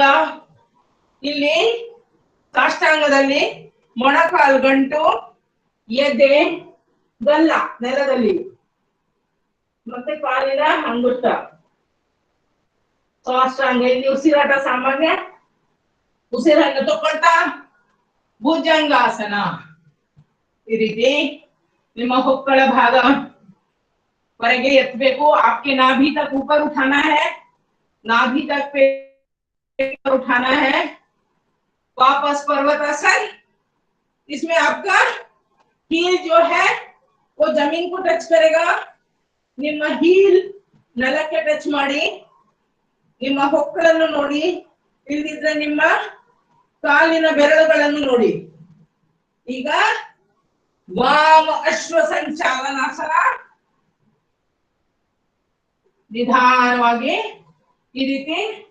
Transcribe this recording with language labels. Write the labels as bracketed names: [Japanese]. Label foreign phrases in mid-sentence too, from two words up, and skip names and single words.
[Kannada] ಇಲ್ಲಿ ಸಾಷ್ಟಾಂಗದಲ್ಲಿ ಮೊಣಕಾಲು ಗಂಟು, ಎದೆ, ಗಲ್ಲ ನೆಲದಲ್ಲಿ, ಮತ್ತೆ ಕಾಲಿನ ಅಂಗುಷ್ಟ. ಸಾಷ್ಟಾಂಗ. ಇಲ್ಲಿ ಉಸಿರಾಟ ಸಾಮಾನ್ಯ. ಉಸಿರನ್ನು ತಗೊಳ್ತಾ ಭುಜಂಗಾಸನ. ಈ ರೀತಿ ನಿಮ್ಮ ಹೊಕ್ಕಳ ಭಾಗ ಹೊರಗೆ ಎತ್ತಬೇಕು. [Hindi] आपके नाभि तक ऊपर उठाना है. नाभि तक पेट उठाना है. वापस पर्वतासन. इसमें आपका हील जो है वो जमीन को टच करेगा. [Kannada] ನಿಮ್ಮ ಹೀಲ್ ನೆಲಕ್ಕೆ ಟಚ್ ಮಾಡಿ. ನಿಮ್ಮ ಹೊಕ್ಕಳನ್ನು ನೋಡಿ. ಇಲ್ಲಿದ್ರೆ ನಿಮ್ಮ ಕಾಲಿನ ಬೆರಳುಗಳನ್ನು ನೋಡಿ. ಈಗ ವಾಮ ಅಶ್ವ ಸಂಚಾಲನಾಸನ. ನಿಧಾನವಾಗಿ ಈ ರೀತಿ.